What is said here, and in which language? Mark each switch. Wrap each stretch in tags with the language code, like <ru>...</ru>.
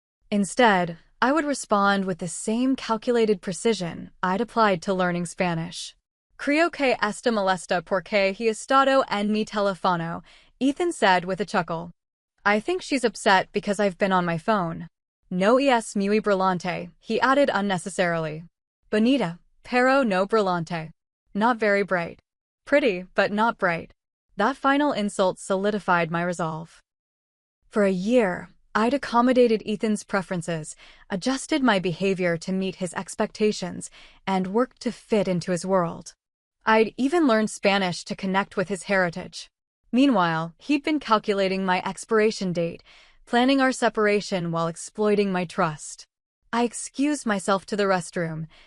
<en>Instead, I would respond with the same calculated precision I'd applied to learning Spanish.</en> <es>"Creo que esta molesta porque he estado en mi teléfono,"</es> <en>Ethan said with a chuckle. "I think she's upset because I've been on my phone."</en> <es>"No es muy brillante,"</es> <en>he added unnecessarily.</en> <es>"Bonita, pero no brillante."</es> <en>Not very bright. Pretty, but not bright. That final insult solidified my resolve. For a year, I'd accommodated Ethan's preferences, adjusted my behavior to meet his expectations, and worked to fit into his world. I'd even learned Spanish to connect with his heritage. Meanwhile, he'd been calculating my expiration date, planning our separation while exploiting my trust. I excused myself to the restroom,</en>